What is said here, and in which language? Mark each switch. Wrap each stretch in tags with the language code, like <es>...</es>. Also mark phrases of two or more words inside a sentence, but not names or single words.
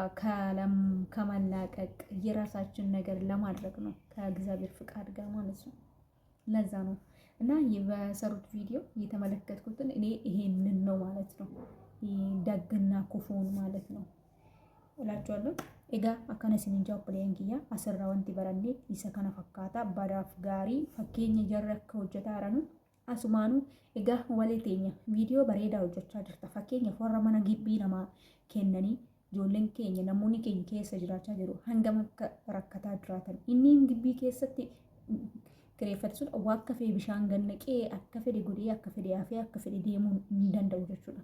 <am>ከመላቀቅ የራሳችን ነገር ለማድረግ ነው ከእግዚአብሔር ፍቃድ ጋር ማለት ነው። ለዛ ነው እና በሰሩት ቪዲዮ የተመለከትኩትን እኔ ይሄንን ነው ማለት ነው ደግና ክፉን ማለት ነው እላችኋለሁ።</am> <om>Egaa akkana isinin jaa obboleen kiyya asirraa wanti baranne isa kana fakkaata badaaf gaarii fakkeenya jarri akka hojjetaa jiranu asumaanuu egaa walee teenya viidiyoo bareedaa hojjechaa jirta fakkeenyaaf warra mana gibbii namaa kennanii ijoolleen keenya namoonni keenya keessa jiraachaa jiru hangam akka rakkataa jiraatan inni gibbii keessatti kireeffate sun akka fedhe bishaan gannaqee akka fedhe godhee akka fedhe hafee akka fedhe deemuu hin danda'u jechuudha.</om>